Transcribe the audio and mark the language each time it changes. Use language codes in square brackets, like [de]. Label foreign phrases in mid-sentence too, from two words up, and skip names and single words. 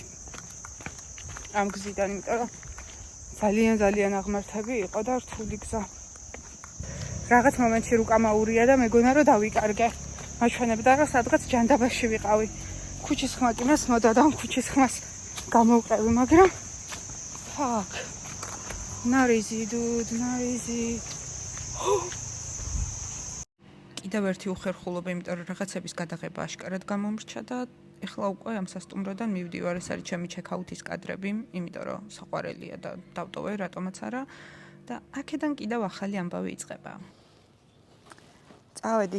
[ka] ამ გზიდან, იმიტომ რომ ძალიან აღმართები იყო და რთული გზა. რაღაც მომენტში რუკა მაურია და მეგონა რომ დავიკარგე. მაჩვენებდა რომ სადღაც ჯანდაბაში ვიყავი. ქუჩის ხმა კი მას მოდა და ქუჩის ხმას გამოვყევი, მაგრამ fuck. [en] Not easy, dude, not easy. [ka] კიდევ ერთი უხერხულობა, იმიტომ რომ რაღაცების გადაღება აშკარად გამომრჩა და ეხლა უკვე ამ სასტუმროდან მივდივარ, ეს არის ჩემი ჩეკაუთის კადრები, იმიტომ რომ საყვარელია და დავტოვე რატომაც არა და აქედან კიდევ ახალი ამბავი იწყება.